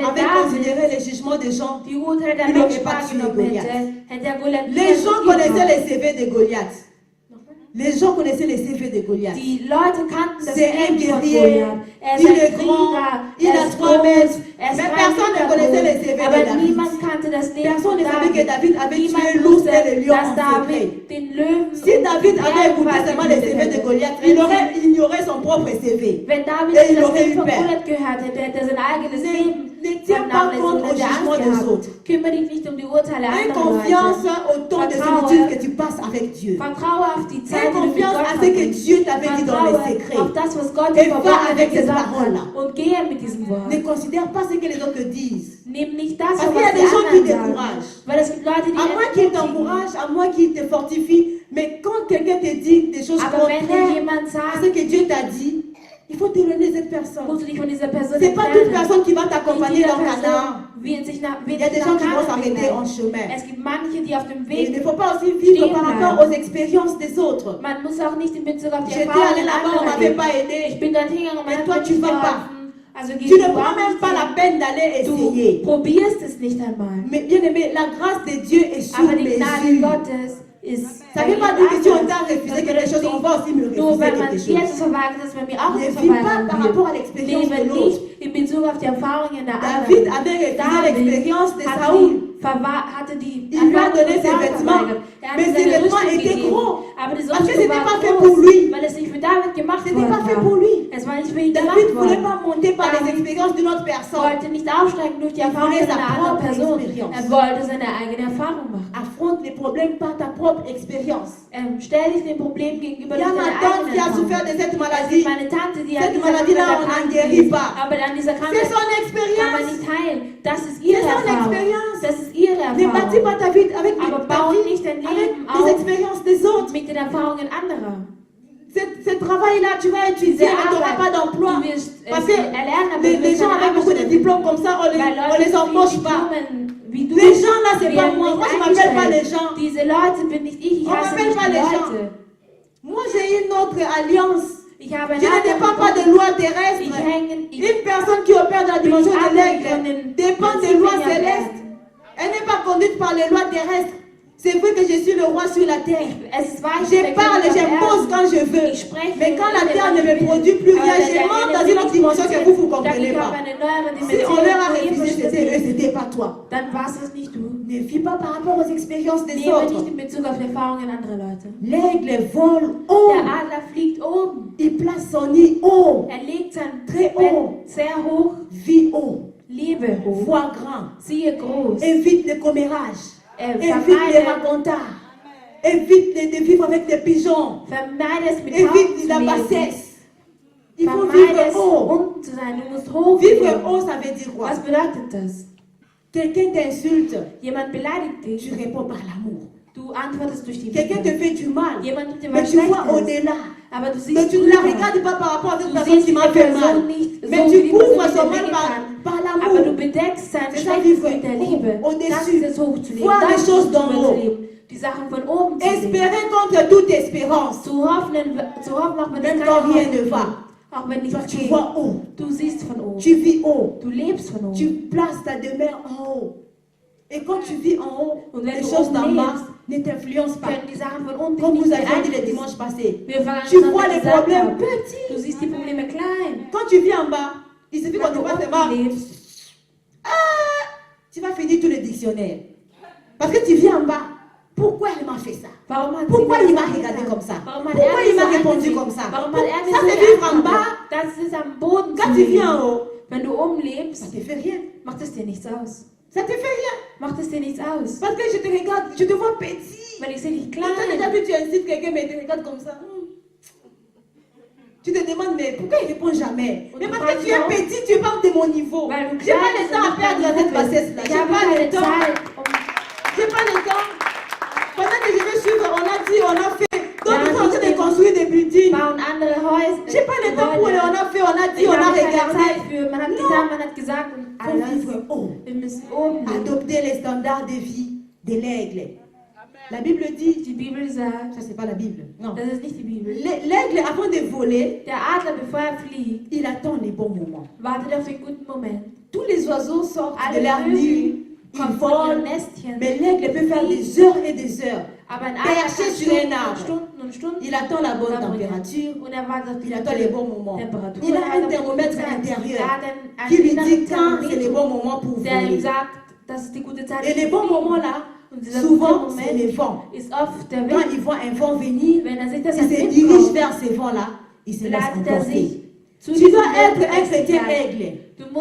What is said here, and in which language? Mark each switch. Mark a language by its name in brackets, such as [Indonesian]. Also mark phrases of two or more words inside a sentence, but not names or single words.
[French] avait David considéré les jugements des gens, [German] die Urteile der [French] il n'aurait [German] Menschen [French] pas tué [German] wahrgenommen Goliath. hätte er Goliath [French] les gens connaissaient [German] niemals [French] les CV de Goliath. Les gens connaissaient les CV de Goliath. [German] Die Leute kannten das [French] C'est un [German] Leben von [French] guerrier, [German] Goliath. Er ist [French] il [German] ein [French] est grand, [German] Krieger, [French] il [German] er [French] a [German] ist 3 groß, [French] mètres, [German] er ist [French] mais 3 personne ne [German] Meter [French] connaissait les [German] groß. [French] CV de [German] Aber David. niemand kannte das Leben [French] Personne [German] von ne savait que David. [French] David avait tué [German] Niemand [French] l'ours [German] wusste, [French] et le lion [German] dass [French] en secret. [German] David den Löwen [French] Si David avait écouté seulement les CV de Goliath, il aurait ignoré son propre CV. [German] Wenn David [French] Et il [German] das [French] aurait [German] Leben [French] eu [German] von [French] peur. [German] Goliath gehört hätte, hätte er sein eigenes Leben [French] Ne tiens pas compte au [German] hätte [French] jugement [German] Angst [French] des [German] gehabt. [French] autres. [German] Kümmere dich nicht um die Urteile [French] Aie [German] anderer [French] confiance [German] Leute. [French] au temps de [German] Vertraue. [French] solitude que tu passes avec Dieu. [German] Vertraue auf die Zeit, [French] Aie [German] die du mit [French] confiance [German] Gott [French] à ce que [German] verbringst. [French] Dieu t'avait dit dans les [German] Vertraue [French] secrets. [German] auf das, was Gott [French] Et [German] dir [French] va [German] verborgen [French] avec cette [German] gesagt [French] parole-là. [German] hat. Und gehe mit diesem Wort. [French] Ne considère pas ce que les autres disent. [German] Nimm nicht das, [French] Parce [German] was [French] qu'il y a [German] die [French] des gens qui [German] anderen sagen. [French] découragent. [German] Weil es gibt Leute, die [French] À moins qu'ils [German] entmutigen. [French] t'encouragent, à moins qu'ils te fortifient, mais quand quelqu'un te dit des choses [German] Aber wenn dir [French] contraires [German] jemand [French] à ce [German] sagt, [French] que Dieu t'a dit, il faut t'éloigner de cette personne. [German] musst du dich von dieser Person [French] C'est pas toute [German] entfernen. [French] personne qui va [German] Nicht [French] t'accompagner [German] jede [French] dans Canaan. [German] Person wird sich nach [French] Il y a des gens qui vont [German] Kanaan [French] s'arrêter en [German] begleiten. [French] chemin. [German] Es gibt manche, die auf dem [French] Et il [German] Weg. [French] ne faut pas aussi vivre [German] Stehen [French] par [German] bleiben. [French] rapport aux expériences des autres. [German] Man muss auch nicht in Bezug auf die [French] J'étais allé [German] Erfahrungen [French] là-bas, on [German] anderer [French] m'avait [German] leben. [French] pas [German] Ich [French] aidé. [German] bin dort hingegangen und [French] Mais [German] man [French] toi, [German] hat mir [French] tu [German] nicht [French] vas pas. [German] geholfen. Also geh [French] Tu ne [German] du [French] prends [German] auch [French] même [German] nicht [French] pas la [German] hin. [French] peine d'aller [German] Du [French] essayer. [German] probierst es nicht einmal. [French] Mais bien aimé, la grâce de Dieu est sur [German] Aber die Gnade [French] mesure. [German] Gottes ist. [French] Ça [German] bei [French] ne veut pas [German] jedem [French] dire que si on [German] anders. [French] t'a refusé [German] Das [French] quelque chose, on va aussi me [German] Nur [French] refuser [German] weil man [French] quelque [German] dir [French] chose. [German] etwas verweigert, dass man mir auch [French] Ne [German] etwas [French] vis pas par [German] verweigern [French] rapport à [German] wird. [French] l'expérience de [German] Lebe [French] l'autre. [German] nicht in Bezug auf die Erfahrungen der [French] David [German] anderen. [French] avait refusé [German] David [French] l'expérience de [German] hat [French] Saoul. [German] hatte die [French] Il lui a [German] Erfahrung [French] donné [German] von [French] ses [German] Saul [French] vêtements, [German] verweigert. Er hat [French] mais [German] ihm [French] ses [German] seine [French] vêtements [German] Rüstung [French] étaient [German] gegeben. [French] gros. [German] Aber die [French] Parce que [German] Rüstung [French] c'était [German] war [French] pas fait [German] groß, [French] pour lui. [German] weil es nicht für David gemacht [French] Ce n'était pas fait [German] worden [French] pour [German] war. [French] lui. [German] Es war nicht für ihn [French] David [German] gemacht [French] ne voulait [German] worden. [French] pas monter par les [German] David [French] expériences d'une autre personne. [German] wollte nicht aufsteigen durch die Erfahrung [French] voulait sa [German] einer anderen [French] propre [German] Person. [French] expérience. [German] Er wollte seine eigene Erfahrung machen. [French] Affronte les problèmes par ta propre expérience. [German] Stell dich dem Problem gegenüber [French] Il y a [German] durch [French] ma [German] deine [French] tante [German] eigene [French] qui a [German] Erfahrung. [French] souffert de cette [German] Es [French] maladie. [German] gibt meine Tante, die an [French] Cette [German] dieser [French] maladie-là, [German] Krankheit [French] on n'en [German] erkrankt [French] guérit [German] ist. [French] pas. [German] Aber an dieser [French] C'est [German] Krankheit [French] son [German] kann man [French] expérience. [German] nicht heilen. Das ist ihre [French] C'est son [German] Erfahrung. [French] expérience. [German] Das ist ihre [French] Ne bâtis pas [German] Erfahrung. [French] ta vie avec [German] Aber [French] ta [German] baue [French] vie, [German] nicht dein [French] avec [German] Leben [French] les [German] auf [French] expériences des autres. [German] mit den Erfahrungen anderer. [French] Ce travail-là, tu vas étudier, mais tu n'auras pas d'emploi. [German] Du wirst [French] Parce que [German] erlernen, aber [French] les [German] du wirst [French] gens [German] keine [French] avec beaucoup de [German] Arbeit [French] diplômes comme ça, on [German] Weil [French] les [German] Leute [French] embauche [German] mit [French] pas. [German] Diplomen wie du [French] Les gens là, c'est pas [German] werden [French] moi. [German] nicht [French] Moi, je m'appelle pas les [German] eingestellt. [French] gens. [German] Diese Leute bin nicht ich, ich [French] On [German] heiße [French] m'appelle [German] nicht [French] pas [German] die [French] les [German] Leute. [French] Moi, j'ai une autre alliance. [German] Ich habe [French] Je ne dépends pas de loi terrestre. Une personne qui opère dans la dimension de l'aigle dépend des lois célestes. Elle n'est pas conduite par les lois terrestres. C'est vrai que je suis le roi sur la terre. Je parle et j'impose quand je veux. Mais quand la terre ne me produit plus rien, je monte dans une autre dimension que vous ne comprenez pas. Si on leur a refusé, c'était eux, c'était pas toi. [German] Dann war es nicht du. [French] Ne vis pas par rapport aux expériences des [German] Lebe [French] autres. [German] nicht in Bezug auf die Erfahrungen anderer Leute. [French] L'aigle vole [German] Der [French] haut. [German] Adler fliegt oben. [French] Il place son nid haut. [German] Er legt sein [French] Très [German] Bett [French] haut. [German] sehr hoch. [French] Vis haut. [German] Lebe hoch. [French] Vois grand. [German] Siehe groß. [French] Évite les commérages. Évite les [German] Vermeide, [French] racontards. Évite de vivre avec des pigeons. [German] vermeide es mit [French] Évite [German] Tauben [French] la [German] zu leben. [French] bassesse. Il faut [German] Vermeide [French] vivre [German] es [French] haut. [German] unten zu sein. Du musst hoch [French] Vivre [German] leben. [French] haut, ça veut dire quoi? [German] Was bedeutet das? [French] Quelqu'un t'insulte, [German] Jemand beleidigt [French] tu [German] dich. [French] réponds par l'amour. [German] Du antwortest durch die [French] Quelqu'un te [German] Liebe. [French] fait du mal, [German] Jemand tut dir [French] mais [German] was [French] tu vois [German] Schlechtes. [French] au-delà. [German] Aber du [French] Mais [German] siehst [French] tu ne la [German] drüber. [French] regardes pas par rapport à cette [German] Du [French] personne [German] siehst [French] qui [German] die [French] m'a fait mal. [German] Person nicht so, [French] Mais [German] wie [French] tu [German] die [French] couvres [German] Person [French] son [German] dir [French] mal [German] wehgetan. [French] par [German] Aber du [French] l'amour. [German] bedeckst sein [French] C'est ça, [German] Schlechtes [French] vivre [German] mit der Liebe. [French] au-dessus. [German] Das ist es hochzuleben. [French] Voir les [German] Das [French] choses [German] ist [French] d'en [German] es [French] haut. [German] zu leben. Die Sachen von oben zu sehen. [French] Espérer contre toute espérance. [German] Zu hoffen, auch wenn es [French] Même [German] keine [French] quand rien [German] Hoffnung [French] ne [German] gibt. [French] va. [German] Auch wenn [French] Toi, [German] nichts [French] tu [German] geht. [French] vois haut. [German] Du siehst von oben. [French] Tu vis haut. [German] Du lebst von [French] Tu [German] oben. [French] places ta demeure en haut. Et quand tu vis en haut, [German] Und wenn [French] les [German] du [French] choses [German] oben [French] d'en bas [German] lebst, [French] ne t'influencent pas. [German] können die Sachen von unten [French] Comme [German] dich [French] vous [German] nicht [French] avez dit le [German] beeinflussen. [French] dimanche passé. [German] Wir fangen [French] Tu [German] zusammen [French] vois les [German] gesagt [French] problèmes [German] haben, [French] petits. [German] du siehst die Probleme klein. [French] Quand tu vis en bas, il suffit qu'on [German] Wenn [French] te [German] du [French] fasse [German] unten [French] mal. [German] lebst, [French] Tu vas finir tout le dictionnaire. Parce que tu vis en bas. Pourquoi elle m'a fait ça? [German] warum hat [French] Pourquoi [German] sie mir [French] il [German] das [French] m'a regardé [German] angetan? [French] comme ça? [German] Warum hat [French] Pourquoi [German] er [French] il [German] mich [French] m'a [German] so [French] répondu [German] angesehen? [French] comme ça? [German] Warum hat er mich [French] Ça [German] so [French] c'est vivre en bas. [German] geantwortet? Das ist am Boden zu [French] Quand tu vis en [German] leben. [French] haut, [German] Wenn du oben [French] ça [German] lebst, [French] ne te fait rien. [German] macht es dir nichts aus. [French] Ça te fait rien. [German] Macht es dir nichts aus. [French] Parce que je te regarde, je te vois petit. [German] Weil ich sehe dich [French] Et toi déjà [German] klein. [French] vu, tu incites quelqu'un, mais il te regarde comme ça. Tu te demandes, mais pourquoi il ne répond jamais? Mais parce que tu es petit, tu parles de mon niveau. [German] Weil du [French] J'ai pas [German] klein [French] le [German] bist [French] temps à [German] und [French] perdre [German] nicht [French] dans cette [German] dein Niveau [French] bassesse-là. [German] bist. [French] J'ai [German] Ich habe [French] pas le [German] keine [French] temps. [German] Zeit, [French] J'ai pas le temps. Pendant que je vais suivre, on a dit, on a fait. D'autres [German] Ja, [French] sont en train de [German] ich [French] construire des buildings. [German] bauen andere Häuser. [French] J'ai pas le temps pour les, on a fait, on a dit, [German] Ich [French] on a [German] habe keine [French] regardé. [German] Zeit für. Man hat [French] Non. [German] getan, man hat gesagt und [French] Il faut [German] alles. [French] vivre haut. [German] Wir müssen oben leben. [French] Adopter les standards de vie de l'aigle. La Bible dit, [German] Die Bibel sagt, [French] ça c'est pas la Bible, non. [German] das ist nicht die Bibel. [French] L'aigle, avant de voler, [German] Der Adler, bevor er fliegt, [French] il attend les bons moments. [German] wartet auf den guten Moment. [French] Tous les oiseaux sortent de [German] Alle [French] leur nid, [German] Vögel [French] ils [German] kommen von ihren [French] volent, [German] Nestchen. [French] mais l'aigle peut faire des heures et des heures. [German] Aber ein Adler [French] perché [German] kann [French] sur un [German] Stunden [French] arbre. [German] und Stunden und Stunden [French] Il attend la bonne [German] verbringen. [French] température, [German] Und er wartet auf die [French] il attend les bons moments. [German] Temperatur. [French] Il a [German] Er [French] un [German] wartet auf die [French] thermomètre [German] gute Zeit. [French] intérieur [German] Er hat einen [French] qui lui [German] inneren [French] dit quand c'est le [German] Thermometer, [French] bon moment pour [German] der ihm [French] voler. [German] sagt, das ist die gute Zeit. [French] Et les bons moments là, [German] Und dieser [French] souvent [German] gute [French] c'est [German] Moment [French] les vents. [German] ist oft der [French] Quand [German] Wind. [French] il voit un vent venir, [German] Wenn er sieht, dass [French] il [German] ein [French] se [German] Wind [French] dirige [German] kommt, [French] vers ces vents là, il se laisse [German] leitet er [French] emporter. [German] sich zu [French] Tu [German] diesem [French] dois [German] Wind [French] être un [German] und lässt sich [French] chrétien [German] leiten. [French] aigle [German] Du musst